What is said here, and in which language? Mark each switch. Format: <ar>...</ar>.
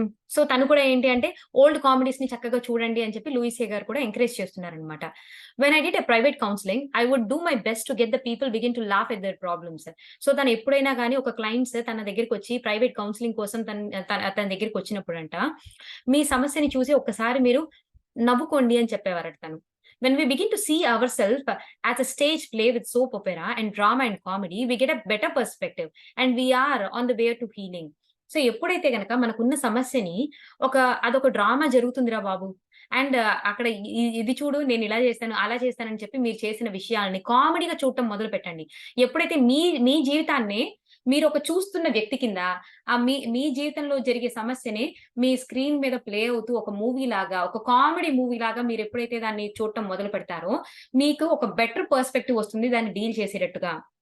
<te>So, తను కూడా ఏంటి అంటే ఓల్డ్ కామెడీస్‌ని చక్కగా చూడండి అని చెప్పి లూయిస్ హే గారు కూడా ఎంకరేజ్ చేస్తున్నారనమాట.</te> <en>When I did a private counselling, I would do my best to get the people begin to laugh at their problems.</en> <te>So, తను ఎప్పుడైనా గాని ఒక క్లయింట్స్ తన దగ్గరికొచ్చి ప్రైవేట్ కౌన్సెలింగ్ కోసం తన దగ్గరికొచ్చినప్పుడంట, మీ సమస్యని చూసి ఒక్కసారి మీరు నవ్వుకోండి అని చెప్పేవారట తను.</te> <en>When we begin to see ourselves as a stage play with soap opera and drama and comedy, we get a better perspective and we are on the way to healing.</en> <te>So, ఎప్పుడైతే గనక మనకున్న సమస్యని అదొక drama జరుగుతుందిరా Babu! And అక్కడ ఇది చూడు నేనిలా చేశాను, అలా చేశానని చెప్పి మీరు చేసిన విషయాల్ని కామెడీగా చూడటం మొదలుపెట్టండి. ఎప్పుడైతే మీ మీ జీవితాన్నే మీరొక చూస్తున్న వ్యక్తి కింద మీ మీ జీవితంలో జరిగే సమస్యని మీ స్క్రీన్ మీద ప్లే అవుతూ ఒక మూవీలాగా, ఒక కామెడీ మూవీలాగా మీరెప్పుడైతే దాన్ని చూడటం మొదలు పెడతారో, మీకు ఒక బెటర్ పర్స్‌పెక్టివ్ వస్తుంది దాన్ని డీల్ చేసేటట్టుగా.</te>